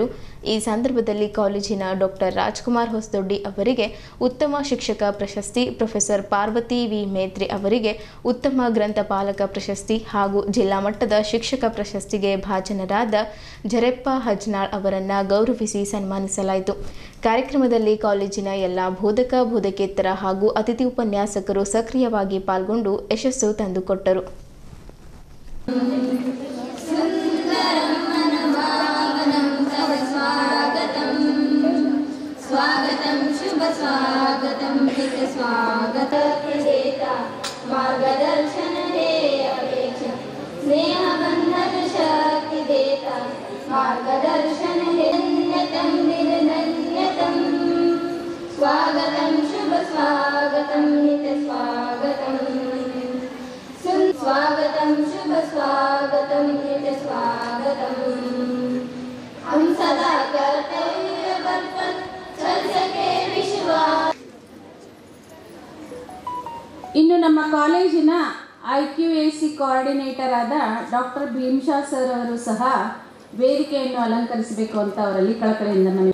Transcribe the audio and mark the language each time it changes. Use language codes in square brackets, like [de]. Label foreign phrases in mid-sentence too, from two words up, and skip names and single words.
[kn] ಈ ಸಂದರ್ಭದಲ್ಲಿ ಕಾಲೇಜಿನ ಡಾಕ್ಟರ್ ರಾಜ್ಕುಮಾರ್ ಹೊಸದೊಡ್ಡಿ ಅವರಿಗೆ ಉತ್ತಮ ಶಿಕ್ಷಕ ಪ್ರಶಸ್ತಿ, ಪ್ರೊಫೆಸರ್ ಪಾರ್ವತಿ ವಿ ಮೇತ್ರಿ ಅವರಿಗೆ ಉತ್ತಮ ಗ್ರಂಥಪಾಲಕ ಪ್ರಶಸ್ತಿ ಹಾಗೂ ಜಿಲ್ಲಾ ಮಟ್ಟದ ಶಿಕ್ಷಕ ಪ್ರಶಸ್ತಿಗೆ ಭಾಜನರಾದ ಜರೆಪ್ಪ ಹಜ್ನಾಳ್ ಅವರನ್ನು ಗೌರವಿಸಿ ಸನ್ಮಾನಿಸಲಾಯಿತು. ಕಾರ್ಯಕ್ರಮದಲ್ಲಿ ಕಾಲೇಜಿನ ಎಲ್ಲ ಬೋಧಕ ಬೋಧಕೇತರ ಹಾಗೂ ಅತಿಥಿ ಉಪನ್ಯಾಸಕರು ಸಕ್ರಿಯವಾಗಿ ಪಾಲ್ಗೊಂಡು ಯಶಸ್ಸು ತಂದುಕೊಟ್ಟರು. [mr] स्वागतं शुभ स्वागतं हित स्वागत देता मार्गदर्शन हे अपेक्षा स्नेह बंधन शक्ति देता मार्गदर्शन हे धन्यतं निर्धन्यतं स्वागतं शुभ स्वागतं हित स्वागतं [hi] स्वागतं शुभ स्वागतं हित स्वागतं हम सदा कर्तव्य बल [kn] ಇನ್ನು ನಮ್ಮ ಕಾಲೇಜಿನ IQAC ಕೋಆರ್ಡಿನೇಟರ್ ಆದ ಡಾಕ್ಟರ್ ಭೀಮ್ಶಾ ಸರ್ ಅವರು ಸಹ ವೇದಿಕೆಯನ್ನು ಅಲಂಕರಿಸಬೇಕು ಅಂತ ಅವರಲ್ಲಿ ಕಳಕಳಿಯಿಂದ ಮನವಿ.